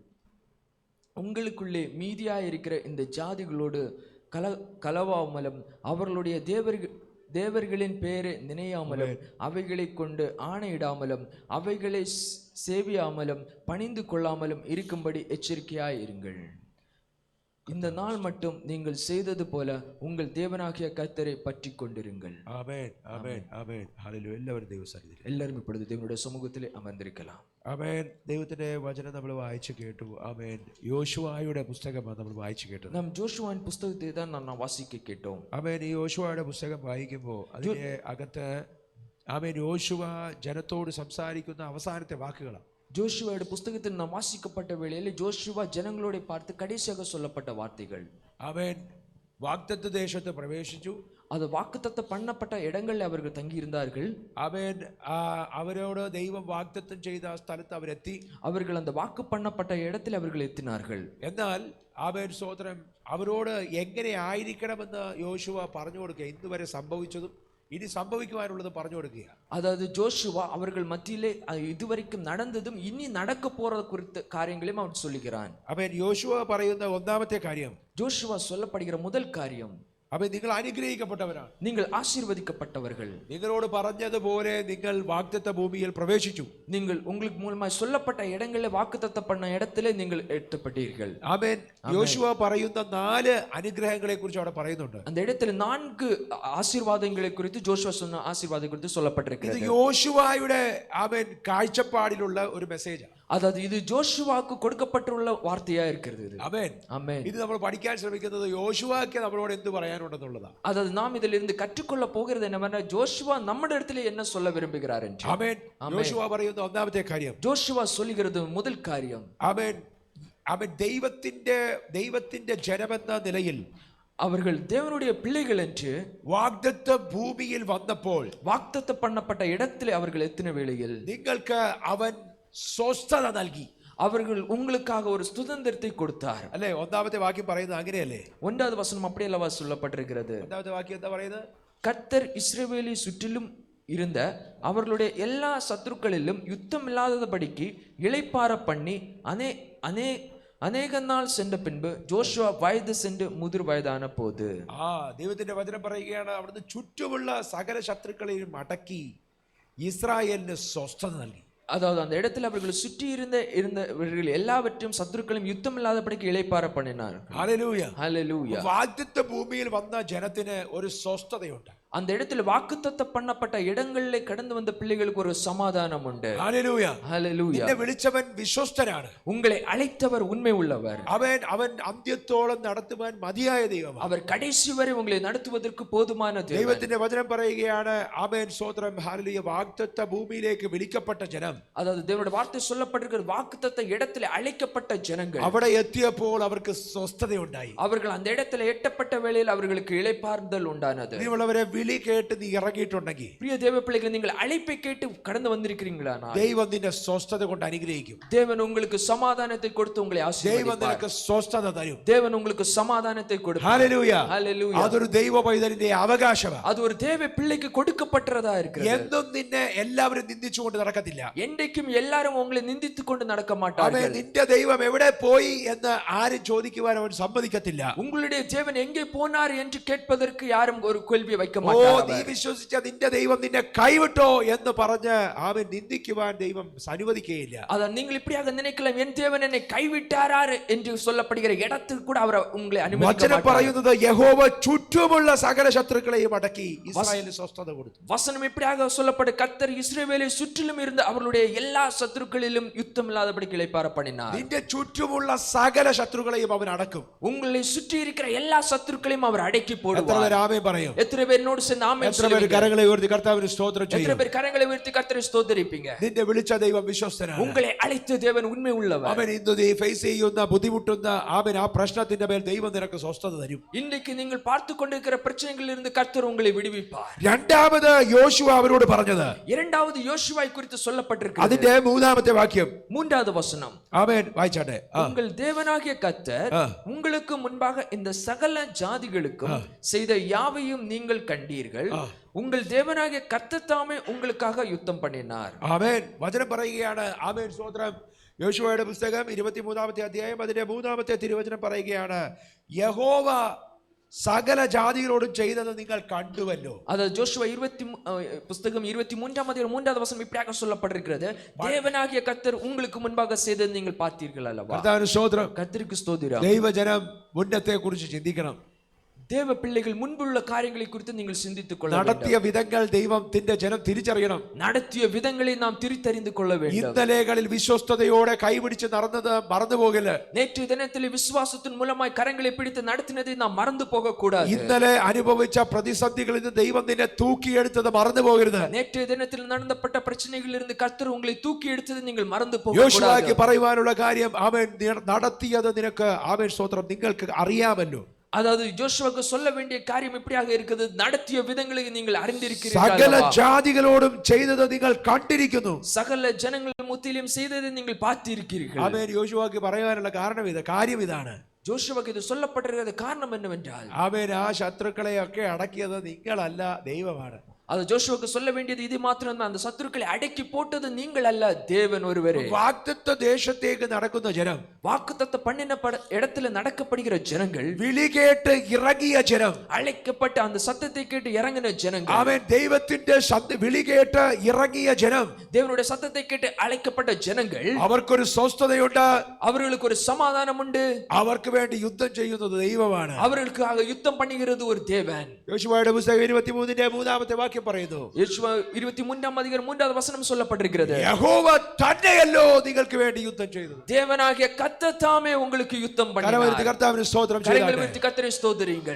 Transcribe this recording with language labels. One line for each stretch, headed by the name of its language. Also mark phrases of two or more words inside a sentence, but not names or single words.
Tamil: உங்களுக்குள்ளே மீதியாயிருக்கிற இந்த ஜாதிகளோடு கலவாமலும் அவர்களுடைய தேவர்களின் பெயரை நினையாமலும் அவைகளை கொண்டு ஆணையிடாமலும் அவைகளை சேவியாமலும் பணிந்து கொள்ளாமலும் இருக்கும்படி எச்சரிக்கையாயிருங்கள். இந்த நாள் மட்டும் நீங்கள் செய்தது போல உங்கள் தேவனாகிய கர்த்தரை பற்றி கொண்டிருங்கள். ஆமென், ஆமென், ஆமென்.
Malayalam: ഹല്ലേലൂയ. എല്ലാവരും ദൈവസന്നിധിയിൽ,
Tamil: എല്ലാവരും இப்பொழுது தேவனுடைய சமூகத்திலே அமர்ந்திருக்கலாம்.
Malayalam: ആമേൻ. ദൈവത്തിന്റെ വചനം നമ്മൾ വായിച്ചു കേട്ടു. ആമേൻ. യോശുവയുടെ പുസ്തകമാണ് നമ്മൾ വായിച്ചു കേട്ടത്.
Tamil: நாம் ஜோஷுவாவின் புத்தகத்தை தான் நாம் வாசிக்க கேட்டோம்.
Malayalam: ആമേൻ. ഈ യോശുവയുടെ പുസ്തകം വായിക്കുമ്പോൾ അതിന്റെ അകത്ത് ആമേൻ യോശുവ ജനത്തോട് സംസാരിക്കുന്ന അവസാനത്തെ വാക്കുകളാണ്.
Tamil: ஜோஷுவாவுடைய புஸ்தகத்தில் நாம் வாசிக்கப்பட்ட வேளையில் ஜோஷுவா ஜனங்களோட பார்த்து கடைசியாக சொல்லப்பட்ட வார்த்தைகள்.
Malayalam: അവൻ വാഗ്ദത്ത ദേശത്ത് പ്രവേശിച്ചു.
Tamil: அது வாக்குத்தத்தம் பண்ணப்பட்ட இடங்களில் அவர்கள் தங்கி இருந்தார்கள்.
Malayalam: അവൻ അവരോട് ദൈവം വാഗ്ദത്തം ചെയ്ത സ്ഥലത്ത് അവരെത്തി.
Tamil: அவர்கள் அந்த வாக்கு பண்ணப்பட்ட இடத்தில் அவர்கள் எத்தினார்கள்.
Malayalam: എന്നാൽ അവൻ സ്വതന്ത്രം അവരോട് എങ്ങനെ ആയിരിക്കണമെന്ന് യോശുവ പറഞ്ഞു കൊടുക്കുക. ഇന്നുവരെ സംഭവിച്ചതും ഇനി സംഭവിക്കുവാനുള്ളത് പറഞ്ഞു കൊടുക്കുക.
Tamil: அதாவது ஜோஷுவா அவர்கள் மத்தியிலே இதுவரைக்கும் நடந்ததும் இனி நடக்க போறது குறித்த காரியங்களையும் அவன் சொல்லுகிறான்.
Malayalam: അവൻ യോശുവ പറയുന്ന ഒന്നാമത്തെ കാര്യം,
Tamil: ஜோஷுவா சொல்லப்படுகிற முதல் காரியம்,
Malayalam: അവൻ നിങ്ങൾ അനുഗ്രഹിക്കപ്പെട്ടവരാണ്,
Tamil: நீங்கள் ஆசீர்வதிக்கப்பட்டவர்கள்.
Malayalam: നിങ്ങളോട് പറഞ്ഞതുപോലെ നിങ്ങൾ വാഗ്ദത്ത ഭൂമിയിൽ പ്രവേശിച്ചു.
Tamil: நீங்கள் உங்களுக்கு மூலமாய் சொல்லப்பட்ட இடங்களில் வாக்குத்தத்தம் பண்ண இடத்திலே நீங்கள் எட்டப்பட்டீர்கள்.
Malayalam: ആമേൻ. യോശുവ പറയുന്ന 4 അനുഗ്രഹങ്ങളെ കുറിച്ച് അവിടെ പറയുന്നുണ്ട്.
Tamil: அந்த இடத்துல 4 ஆசீர்வாதங்களை குறித்து ஜோஷுவா சொன்ன ஆசீர்வாதம் குறித்து சொல்லப்பட்டிருக்கிறது.
Malayalam: ഇത് യോശുവയുടെ ആമേൻ കാഴ്ചപ്പാടിലുള്ള ഒരു മെസ്സേജാണ്.
Tamil: அதாவது இது ஜோஷுவாக்கு கொடுக்கப்பட்டுள்ள வார்த்தையா இருக்கிறது. ஆமென், ஆமென்.
Malayalam: இது നമ്മൾ പഠിക്കാൻ ശ്രമിക്കുന്നത് യോശുവയ്ക്ക് നമ്മളോട് എന്ത് പറയാനുണ്ടെന്നുള്ളതാണ്.
Tamil: அதாவது நாம் இதிலிருந்து கற்றுக்கொள்ள போகிறது என்னவென்றால் ஜோஷுவா நம்முடைய இடத்துல என்ன சொல்ல விரும்புகிறார் என்று. ஆமென்.
Malayalam: യോശുവ പറയുന്ന ഒന്നാമത്തെ കാര്യം,
Tamil: ஜோஷுவா சொல்லுகிறது முதல் காரியம்,
Malayalam: ആമേൻ, അവൻ ദൈവത്തിന്റെ ജനമെന്ന നിലയിൽ
Tamil: அவர்கள் தேவனுடைய பிள்ளைகள் என்று
Malayalam: വാഗ്ദത്ത ഭൂമിയിൽ വന്നപ്പോൾ
Tamil: வாக்குத்தத்தம் பண்ணப்பட்ட இடத்திலே அவர்கள் எத்தின வேளையில்
Malayalam: നിങ്ങൾക്ക് അവൻ സ്വസ്ഥത നൽകി.
Tamil: அவர்கள் உங்களுக்காக ஒரு சுதந்திரத்தை கொடுத்தார்.
Malayalam: അല്ലേ? ഒന്നാമത്തെ വാക്യം പറയുന്നത് അങ്ങനെയല്ലേ?
Tamil: 1வது வசனம் அப்படி அல்லவா சொல்லப்பட்டிருக்கிறது.
Malayalam: ഒന്നാമത്തെ വാക്യം എന്താ പറയുന്നത്?
Tamil: கர்த்தர் இஸ்ரவேலை சுற்றிலும் இருந்த அவர்களுடைய எல்லா சத்துருக்களிலும் யுத்தம் இல்லாதபடிக்கு இளைப்பாற பண்ணி அநேக நாள் சென்ற பின்பு ஜோஷுவா வயது சென்று முதிர் வயதான போது.
Malayalam: ദൈവത്തിന്റെ വചനം പറയുകയാണ്, അവിടുന്ന് ചുറ്റുമുള്ള സകല ശത്രുക്കളെയും അടക്കി ഇസ്രായേലിന് സ്വസ്ഥത നൽകി.
Tamil: அதாவது அந்த இடத்துல அவர்கள் சுற்றி இருந்தவர்கள் எல்லாவற்றையும் சத்துருக்களும் யுத்தம் இல்லாதபடிக்கு இளைப்பாற பண்ணினார்.
Malayalam: ഹല്ലേലൂയ, ഹല്ലേലൂയ. വാഗ്ദത്ത ഭൂമിയിൽ വന്ന ജനത്തിന് ഒരു സ്വസ്ഥതയുണ്ട്.
Tamil: அந்த இடத்துல வாக்குத்தத்தம் பண்ணப்பட்ட இடங்களிலே கடந்து வந்த பிள்ளைகளுக்கு ஒரு சமாதானம் உண்டு.
Malayalam: ഹല്ലേലൂയ.
Tamil: ஹல்லேலூயா.
Malayalam: നിന്നെ വിളിച്ചവൻ വിശ്വസ്തനാണ്.
Tamil: உங்களை அழைத்தவர் உண்மை உள்ளவர்.
Malayalam: അവൻ അന്ത്യത്തോളം നടത്തുവാൻ മതിയായ ദൈവമാണ്.
Tamil: அவர் கடைசி வரை உங்களை நடத்துவதற்கு போதுமான தேவன்.
Malayalam: ദൈവത്തിന്റെ വചനം പറയുകയാണ് ആമേൻ സ്തോത്രം ഹല്ലേലൂയ വാഗ്ദത്ത ഭൂമിയിലേക്ക് വിളിക്കപ്പെട്ട ജനം.
Tamil: அதாவது தேவனுடைய வார்த்தை சொல்லப்பட்டிருக்கிற வாக்குத்தத்த இடத்துல அழைக்கப்பட்ட ஜனங்கள்
Malayalam: അവിടെ എത്തിയപ്പോൾ അവർക്ക് സ്വസ്ഥതയുണ്ടായി.
Tamil: அவர்கள் அந்த இடத்துல எட்டப்பட்ட வேளையில் அவர்களுக்கு இளைப்பாறுதல் உண்டானது.
Malayalam: നീയുള്ളവരെ വിളി കേട്ട് നീ ഇറങ്ങിയിട്ടുണ്ടെങ്കിൽ
Tamil: பிரிய தேவ பிள்ளைகள் நீங்கள் அழைப்பை கேட்டு கடந்து வந்திருக்கிறீங்களா?
Malayalam: ദൈവം നിന്നെ സ്വസ്ഥത കൊണ്ട് അനുഗ്രഹിക്കും.
Tamil: தேவன் உங்களுக்கு சமாதானத்தை கொடுத்து உங்களை
Malayalam: ദൈവം
Tamil: ஆசீர்வதிப்பார்.
Malayalam: നിനക്ക് സ്വസ്ഥത തരും.
Tamil: தேவன் உங்களுக்கு சமாதானத்தை கொடுப்பார்.
Malayalam: ഹല്ലേലൂയ.
Tamil: ஹல்லேலூயா.
Malayalam: അതൊരു ദൈവ പൈതലിന്റെ അവകാശമാണ്.
Tamil: அது ஒரு தேவ பிள்ளைக்கு கொடுக்கப்பட்டதா இருக்கிறது.
Malayalam: എന്നും നിന്നെ എല്ലാവരും നിന്ദിച്ചുകൊണ്ട് നടക്കത്തില്ല.
Tamil: என்றைக்கும் எல்லாரும் உங்களை நிந்தித்துக் கொண்டு நடக்க
Malayalam: അവൻ
Tamil: மாட்டார்கள்.
Malayalam: നിന്റെ ദൈവം എവിടെ പോയി എന്ന് ആരും ചോദിക്കുവാൻ അവൻ സമ്മതിക്കത്തില്ല.
Tamil: உங்களுடைய தேவன் எங்கே போனார் என்று கேட்பதற்கு யாரும் ஒரு கேள்வி வைக்க
Malayalam: ഓ നീ
Tamil: மாட்டார்கள்.
Malayalam: വിശ്വസിച്ച നിന്റെ ദൈവം നിന്നെ കൈവിട്ടോ എന്ന് പറഞ്ഞ് അവൻ നിന്ദിക്കുവാൻ ദൈവം അനുവദിക്കുകയില്ല.
Tamil: அதான் நீங்கள் இப்படியாக நினைக்கலாம், என் தேவன் என்னை கைவிட்டாரார் என்று சொல்லப்படுகிற இடத்துக்கு கூட அவர் உங்களை அனுமதிக்க
Malayalam: വചനം
Tamil: மாட்டார்.
Malayalam: പറയുന്നത് യഹോവ ചുറ്റുമുള്ള സകല ശത്രുക്കളെയും അടക്കി ഇസ്രായേലിന് സ്വസ്ഥത കൊടുത്തു.
Tamil: வசனம் இப்படியாக சொல்லப்பட்ட கர்த்தர் இஸ்ரவேலை சுற்றிலும் இருந்த அவர்களுடைய எல்லா சத்துருக்களிலும் யுத்தம் இல்லாதபடி இளைப்பாற பண்ணினார்.
Malayalam: നിന്റെ ചുറ്റുമുള്ള സകല ശത്രുക്കളെയും അവൻ അടക്കും.
Tamil: உங்களை சுற்றி இருக்கிற எல்லா சத்துருக்களையும் அவர் அடக்கி
Malayalam: എത്ര
Tamil: போடுவார்.
Malayalam: പേര് ആമേൻ പറയും?
Tamil: எத்தனை பேர் என்னோடு சேர்ந்து ஆமென்
Malayalam: എത്ര പേര്
Tamil: சொல்லுவீங்க?
Malayalam: കരങ്ങളെ ഉയർത്തി കർത്താവിന് സ്തോത്രം
Tamil: எத்தனை
Malayalam: ചെയ്യും?
Tamil: பேர் கரங்களை உயர்த்தி கர்த்தரை ஸ்தோத்திரிப்பீங்க?
Malayalam: നിന്നെ വിളിച്ച ദൈവം വിശ്വസ്തനാണ്.
Tamil: உங்களை அழைத்த தேவன் உண்மை உள்ளவர்.
Malayalam: അവൻ ഇന്ന് നീ ഫേസ് ചെയ്യുന്ന ബുദ്ധിമുട്ടുന്ന അവൻ ആ പ്രശ്നത്തിന്റെ മേൽ ദൈവം നിനക്ക് സ്വസ്ഥത തരും.
Tamil: இன்றைக்கு நீங்கள் பார்த்து கொண்டிருக்கிற பிரச்சனைகளில் இருந்து கர்த்தர் உங்களை விடுவிப்பார்.
Malayalam: രണ്ടാമത് യോശുവ അവരോട് പറഞ്ഞത്,
Tamil: இரண்டாவது யோசுவாவை குறித்து சொல்லப்பட்டிருக்கிறது.
Malayalam: അതിന്റെ മൂന്നാമത്തെ വാക്യം
Tamil: மூன்றாவது வசனம்,
Malayalam: ആമേൻ വായിച്ചാട്ടെ.
Tamil: உங்கள் தேவனாகிய கர்த்தர் உங்களுக்கு முன்பாக இந்த சகல ஜாதிகளுக்கும் செய்த யாவையும் நீங்கள் கண்டீர்கள். உங்கள் தேவனாகிய கர்த்தர் தாமே உங்களுக்காக யுத்தம் பண்ணினார்.
Malayalam: ആമേൻ. വചനം പറയുകയാണ്. ആമേൻ സ്തോത്രം. യോശുവയുടെ പുസ്തകം 23-ാമത്തെ അധ്യായം അതിന്റെ 3-ാമത്തെ തിരുവചനം പറയുകയാണ്, യഹോവ സകല ജാതികളോടും ചെയ്തത് നിങ്ങൾ കണ്ടുവല്ലോ.
Tamil: அதாவது ஜோஷுவா புஸ்தகம் 23-ஆம் அதிகாரம் 3வது வசனம் இப்படியாக சொல்லப்பட்டிருக்கிறது, தேவனாகிய கர்த்தர் உங்களுக்கு முன்பாக செய்தது நீங்கள் பார்த்தீர்கள் அல்லவா?
Malayalam: കർത്താവിന് സ്തോത്രം.
Tamil: கர்த்தருக்கு ஸ்தோத்திரம்.
Malayalam: ദൈവജനം മുന്നത്തെ കുറിച്ച് ചിന്തിക്കണം.
Tamil: தேவ பிள்ளைகள் முன்புள்ள காரியங்களை குறித்து நீங்கள் சிந்தித்துக் கொள்ள வேண்டும்.
Malayalam: നടത്തിയ വിധങ്ങൾ ദൈവത്തിന്റെ ജനം തിരിച്ചറിയണം.
Tamil: நடத்திய விதங்களை நாம் തിരിച്ചറിந்து கொள்ள வேண்டும்.
Malayalam: ഇന്നലെകളിൽ വിശ്വസ്തയോടെ കൈപിടിച്ച് നടന്നത് മറന്നു പോകില്ല.
Tamil: நேற்று தினத்தில் விசுவாசத்தின் மூலமாய் கரங்களை பிடித்து நடத்தினதை நாம் மறந்து போக கூடாது.
Malayalam: ഇന്നലെ അനുഭവിച്ച പ്രതിസന്ധികളിൽ നിന്ന് ദൈവം നിന്നെ തൂക്കിയെടുത്തത് മറന്നു പോകരുത്.
Tamil: நேற்று தினத்தில் நடந்தப்பட்ட பிரச்சனைகளில் இருந்து கர்த்தர் உங்களை தூக்கி எடுத்தது நீங்கள் மறந்து போக
Malayalam: യോശുവയ്ക്ക്
Tamil: கூடாது.
Malayalam: പറയുവാനുള്ള കാര്യം, അവൻ നടത്തിയത് നിനക്ക് ആമേൻ സ്തോത്രം നിങ്ങൾക്ക് അറിയാമല്ലോ.
Tamil: அதாவது ஜோஷுவாக்கு சொல்ல வேண்டிய காரியம் இப்படியாக இருக்குது, நடத்திய விதங்களை நீங்கள்
Malayalam: സകല
Tamil: அறிந்திருக்கிறீர்கள்.
Malayalam: ജാതികളോടും ചെയ്തത് നിങ്ങൾ കണ്ടിരിക്കുന്നു.
Tamil: சகல ஜனங்கள் முத்திலும் செய்ததை நீங்கள் பார்த்திருக்கிறீர்கள்.
Malayalam: ആമേൻ. യോശുവയ്ക്ക് പറയാനുള്ള കാര്യം ഇതാണ്.
Tamil: ஜோஷுவாக்கு இது சொல்லப்பட்டிருக்கிறது காரணம் என்னவென்றால்,
Malayalam: ആമേൻ, ആ ശത്രുക്കളെയൊക്കെ അടക്കിയത് നിങ്ങളല്ല, ദൈവമാണ്.
Tamil: அது ஜோஷுவாக்கு சொல்ல வேண்டியது இது மாத்திரம் தான், அந்த சத்துருக்களை அடக்கி போட்டது நீங்கள் அல்ல, தேவன் ஒருவரே.
Malayalam: വാഗ്ദത്ത ദേശത്തേക്ക് നടക്കുന്ന ജനം,
Tamil: வாக்குத்தத்தம் பண்ணின இடத்துல நடக்கப்படுகிற ஜனங்கள்,
Malayalam: വിളി കേട്ട് ഇറങ്ങിയ ജനം,
Tamil: அழைக்கப்பட்ட அந்த சத்தத்தை கேட்டு இறங்கின ஜனங்கள்,
Malayalam: അവൻ ദൈവത്തിന്റെ വിളി കേട്ട് ഇറങ്ങിയ ജനം,
Tamil: தேவனுடைய சத்தத்தை கேட்டு அழைக்கப்பட்ட ஜனங்கள்,
Malayalam: അവർക്കൊരു സ്വസ്ഥതയുണ്ട്.
Tamil: அவர்களுக்கு ஒரு சமாதானம் உண்டு.
Malayalam: അവർക്ക് വേണ്ടി യുദ്ധം ചെയ്യുന്നത് ദൈവമാണ്.
Tamil: அவர்களுக்காக யுத்தம் பண்ணுகிறது ஒரு தேவன்.
Malayalam: യോശുവയുടെ പുസ്തകം 23-ന്റെ 3-ാമത്തെ വാക്യം പറയുന്നു,
Tamil: யோசுவா 23-ஆம் அதிகாரம் 3வது வசனம் சொல்லப்பட்டிருக்கிறது,
Malayalam: യഹോവ തന്നെയല്ലോ നിങ്ങൾക്ക് വേണ്ടി യുദ്ധം ചെയ്തത്.
Tamil: தேவனாகிய கர்த்தர் தாமே உங்களுக்கு யுத்தம் பண்ணினார்.
Malayalam: കർത്താവിന് സ്തോത്രം
Tamil: கரங்களை
Malayalam: ചെയ്യട്ടെ.
Tamil: உயர்த்தி கர்த்தரை ஸ்தோத்திரியுங்கள்.